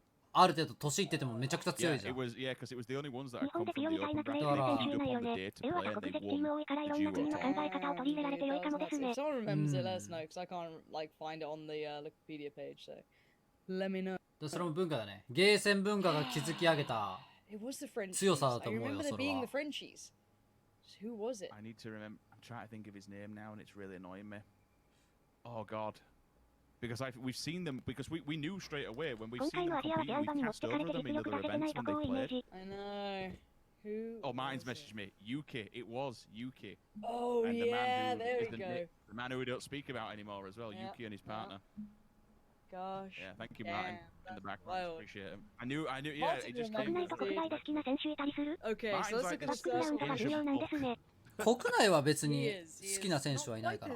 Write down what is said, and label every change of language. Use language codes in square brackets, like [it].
[ja] ある程度年いっててもめちゃくちゃ強いじゃん。日本でピオみたいなプレイは全然ないよね。 EU は多国籍チーム多いからいろんな国の考え方を取り入れられて良いかもですね。 [en] If someone remembers it, let us know, because I can't like find it on the Wikipedia page, so let me know. [ja] それも文化だね。ゲーセン文化が築き上げた強さだと思うよ、それは。 [en] Who was it? I need to remember. I'm trying to think of his name now, and it's really annoying me. Oh God. Because we've seen them, because we knew straight away when we've seen them compete, we cast over them in other events when they played. I know. Who? Oh, Martin's messaged me. Yuki. It was Yuki. Oh, and yeah, there we go. The man who we don't speak about anymore as well, Yuki and his partner. Gosh. Yeah, thank you, Martin, in the background. Appreciate it. I knew, yeah, it just came. [ja] 国内と国外で好きな選手いたりする？ [en] Okay, so let's look at [ja] バックグラウンドが重要なんですね。国内は別に好きな選手はいないから。